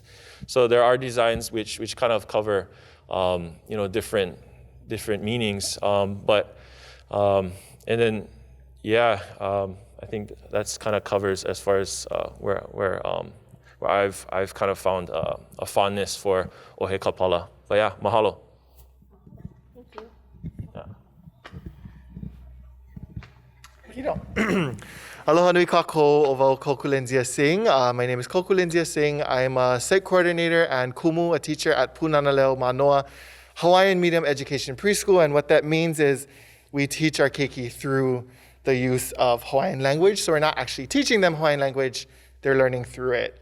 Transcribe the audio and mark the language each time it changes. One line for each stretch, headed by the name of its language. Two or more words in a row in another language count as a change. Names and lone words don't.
English: So there are designs which kind of cover different meanings. I think that's kind of covers as far as where I've kind of found a fondness for
Hawaiian: ʻOhe Kāpala.
English: But yeah, mahalo.
Hawaiian: Aloha nui kākou o wau Kokulenzia Singh.
English: My name is Kokulenzia Singh. I'm a site coordinator and kumu, a teacher at Punanaleo Manoa Hawaiian Medium Education Preschool. And what that means is we teach our keiki through the use of Hawaiian language. So we're not actually teaching them Hawaiian language, they're learning through it.